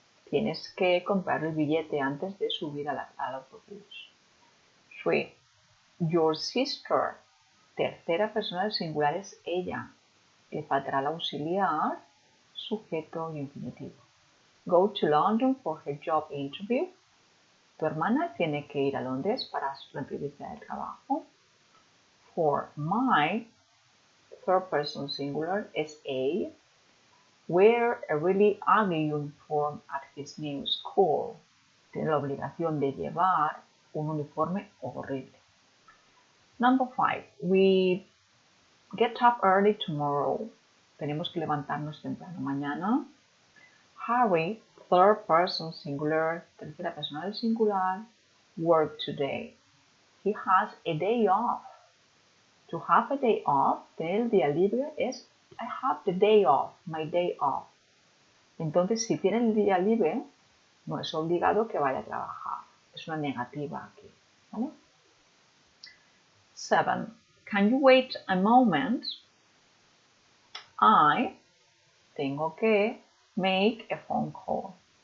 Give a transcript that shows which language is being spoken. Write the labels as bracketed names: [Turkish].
[Spanish] Tienes que comprar el billete antes de subir al autobús. 3. [English] Your sister. [Spanish] Tercera persona del singular es ella. Le faltará el auxiliar, sujeto y infinitivo. [English] Go to London for her job interview. [Spanish] Tu hermana tiene que ir a Londres para su entrevista de trabajo. [English] 4. My, third person singular, es a. Wear a really ugly uniform at his new school. [Spanish] Tiene la obligación de llevar un uniforme horrible. [English] Number 5. We get up early tomorrow. [Spanish] Tenemos que levantarnos temprano mañana. [English] Harry, third person singular, [Spanish] tercera persona del singular, [English] work today. He has a day off. To have a day off, [Spanish] tener el día libre [English] es I have the day off, my day off. [Spanish] Entonces, si tiene el día libre, no es obligado que vaya a trabajar. Es una negativa aquí. ¿Vale? 7. [English] Can you wait a moment? I [Spanish] tengo que [English] make a phone call.